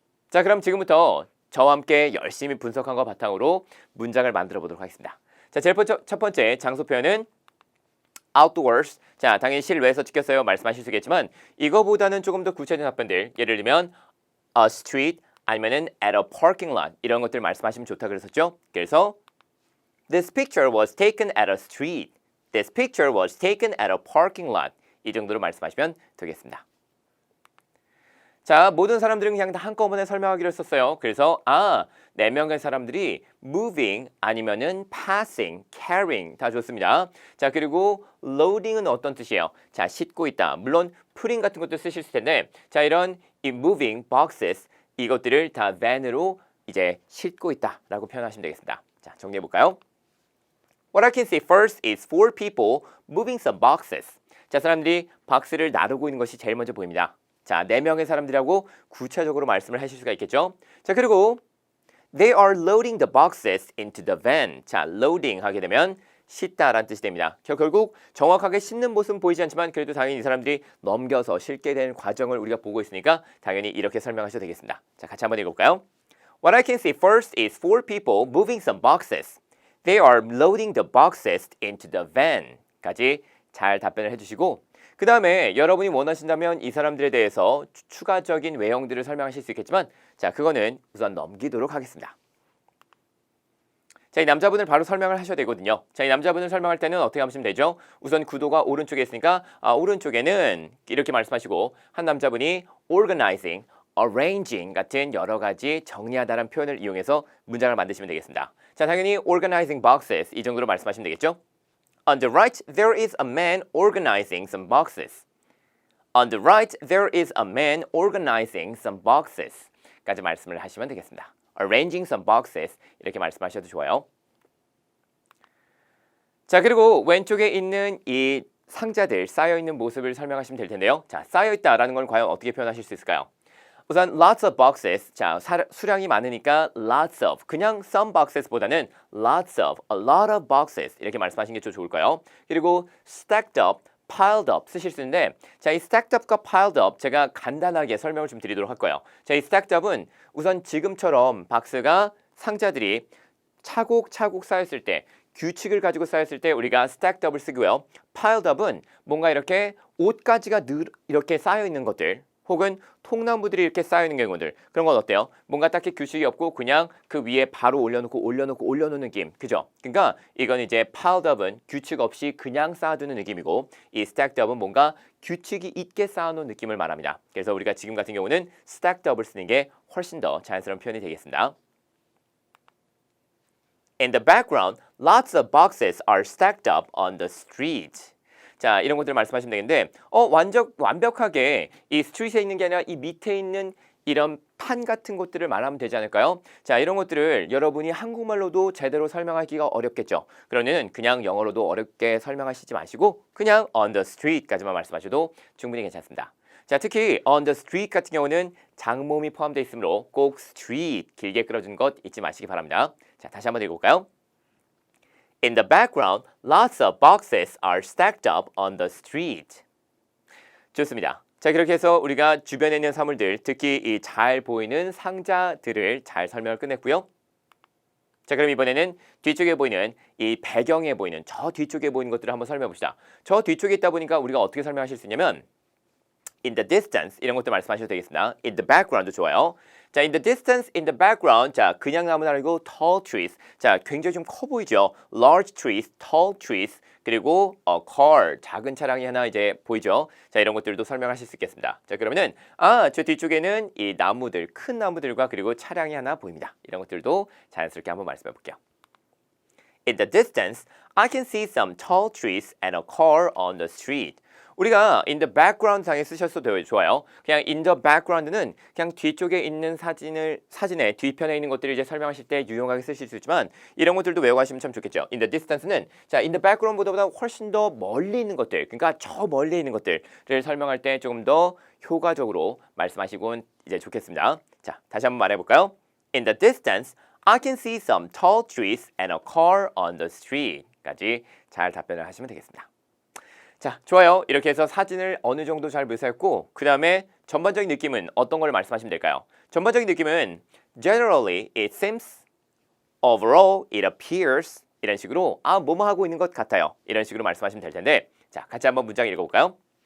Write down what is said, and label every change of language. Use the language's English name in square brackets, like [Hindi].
[Korean] 자, 그럼 지금부터 저와 함께 열심히 분석한 거 바탕으로 문장을 만들어 보도록 하겠습니다. 자, 첫 번째 장소 표현은 outdoors. 자, 당연히 실외에서 찍혔어요. 말씀하실 수 있겠지만 이거보다는 조금 더 구체적인 답변들, 예를 들면 a street 아니면은 at a parking lot 이런 것들 말씀하시면 좋다 그랬었죠. 그래서 [English] This picture was taken at a street. This picture was taken at a parking lot. [Korean] 이 정도로 말씀하시면 되겠습니다. 자, 모든 사람들은 그냥 다 한꺼번에 설명하기로 했었어요. 그래서 4명의 사람들이 moving 아니면은 passing, carrying 다 좋습니다. 자, 그리고 loading은 어떤 뜻이에요? 자, 싣고 있다. 물론 putting 같은 것도 쓰실 텐데, 자, 이런 이 moving boxes 이것들을 다 van으로 이제 싣고 있다라고 표현하시면 되겠습니다. 자, 정리해 볼까요? [English] What I can see first is 4 people moving some boxes. [Korean] 자, 사람들이 박스를 나르고 있는 것이 제일 먼저 보입니다. 자, 4명의 사람들이라고 구체적으로 말씀을 하실 수가 있겠죠. 자, 그리고 [English] They are loading the boxes into the van. [Korean] 자, loading 하게 되면 싣다라는 뜻이 됩니다. 결국 정확하게 싣는 모습은 보이지 않지만 그래도 당연히 이 사람들이 넘겨서 싣게 되는 과정을 우리가 보고 있으니까 당연히 이렇게 설명하셔도 되겠습니다. 자, 같이 한번 읽어볼까요? [English] What I can see first is 4 people moving some boxes. They are loading the boxes into the van. [Korean] 까지 잘 답변을 해주시고, 그 다음에 여러분이 원하신다면 이 사람들에 대해서 추가적인 외형들을 설명하실 수 있겠지만, 자, 그거는 우선 넘기도록 하겠습니다. 자, 이 남자분을 바로 설명을 하셔야 되거든요. 자, 이 남자분을 설명할 때는 어떻게 하시면 되죠? 우선 구도가 오른쪽에 있으니까 오른쪽에는 이렇게 말씀하시고, 한 남자분이 organizing, arranging 같은 여러 가지 정리하다라는 표현을 이용해서 문장을 만드시면 되겠습니다. 자, 당연히 [English] organizing boxes [Korean] 이 정도로 말씀하시면 되겠죠? [English] On the right, there is a man organizing some boxes. On the right, there is a man organizing some boxes. [Korean] 까지 말씀을 하시면 되겠습니다. [English] Arranging some boxes [Korean] 이렇게 말씀하셔도 좋아요. 자, 그리고 왼쪽에 있는 이 상자들 쌓여있는 모습을 설명하시면 될 텐데요. 자, 쌓여있다라는 걸 과연 어떻게 표현하실 수 있을까요? 우선 lots of boxes, 자, 수량이 많으니까 lots of, 그냥 some boxes보다는 lots of, [English] a lot of boxes [Korean] 이렇게 말씀하시는 게 좀 좋을까요? 그리고 stacked up, piled up 쓰실 수 있는데, 자, 이 stacked up과 piled up 제가 간단하게 설명을 좀 드리도록 할 거예요. 자, 이 stacked up은 우선 지금처럼 박스가 상자들이 차곡차곡 쌓였을 때, 규칙을 가지고 쌓였을 때 우리가 stacked up을 쓰고요. piled up은 뭔가 이렇게 옷가지가 이렇게 쌓여 있는 것들, 혹은 통나무들이 이렇게 쌓여 있는 경우들, 그런 건 어때요? 뭔가 딱히 규칙이 없고 그냥 그 위에 바로 올려놓는 느낌, 그죠? 그러니까 이건 이제 piled up은 규칙 없이 그냥 쌓아두는 느낌이고, 이 stacked up은 뭔가 규칙이 있게 쌓아놓은 느낌을 말합니다. 그래서 우리가 지금 같은 경우는 stacked up을 쓰는 게 훨씬 더 자연스러운 표현이 되겠습니다. [English] In the background, lots of boxes are stacked up on the street. [Korean] 자, 이런 것들 말씀하시면 되겠는데, 완벽하게 이 스트리트에 있는 게 아니라 이 밑에 있는 이런 판 같은 것들을 말하면 되지 않을까요? 자, 이런 것들을 여러분이 한국말로도 제대로 설명하기가 어렵겠죠. 그러면 그냥 영어로도 어렵게 설명하시지 마시고 그냥 [English] on the street [Korean] 까지만 말씀하셔도 충분히 괜찮습니다. 자, 특히 on the street 같은 경우는 장모음이 포함되어 있으므로 꼭 street 길게 끌어준 것 잊지 마시기 바랍니다. 자, 다시 한번 읽어볼까요? [English] In the background, lots of boxes are stacked up on the street. [Korean] 좋습니다. 자, 그렇게 해서 우리가 주변에 있는 사물들, 특히 이 잘 보이는 상자들을 잘 설명을 끝냈고요. 자, 그럼 이번에는 뒤쪽에 보이는 이 배경에 보이는 저 뒤쪽에 보이는 것들을 한번 설명해 봅시다. 저 뒤쪽에 있다 보니까 우리가 어떻게 설명하실 수 있냐면 [English] in the distance [Korean] 이런 것도 말씀하셔도 되겠습니다. in the background도 좋아요. 자, [English] in the distance, in the background. [Korean] 자, 그냥 나무는 아니고 tall trees. 자, 굉장히 좀 커 보이죠? [English] large trees, tall trees. [Korean] 그리고 car, 작은 차량이 하나 이제 보이죠? 자, 이런 것들도 설명하실 수 있겠습니다. 자, 그러면은 저 뒤쪽에는 이 나무들, 큰 나무들과 그리고 차량이 하나 보입니다. 이런 것들도 자연스럽게 한번 말씀해 볼게요. [English] In the distance, I can see some tall trees and a car on the street. [Korean] 우리가 in the background 상에 쓰셨어도 좋아요. 그냥 in the background는 그냥 뒤쪽에 있는 사진의 뒤편에 있는 것들을 이제 설명하실 때 유용하게 쓰실 수 있지만 이런 것들도 외워가시면 참 좋겠죠. in the distance는 자, in the background보다 훨씬 더 멀리 있는 것들, 그러니까 저 멀리 있는 것들을 설명할 때 조금 더 효과적으로 말씀하시곤 이제 좋겠습니다. 자, 다시 한번 말해볼까요? [English] In the distance, I can see some tall trees and a car on the street. [Korean] 까지 잘 답변을 하시면 되겠습니다. 자, 좋아요. 이렇게 해서 사진을 어느 정도 잘 묘사했고 그 다음에 전반적인 느낌은 어떤 걸 말씀하시면 될까요? 전반적인 느낌은 [English] generally it seems, overall it appears [Korean] 이런 식으로 뭐뭐 하고 있는 것 같아요. 이런 식으로 말씀하시면 될 텐데 자, 같이 한번 문장 읽어볼까요?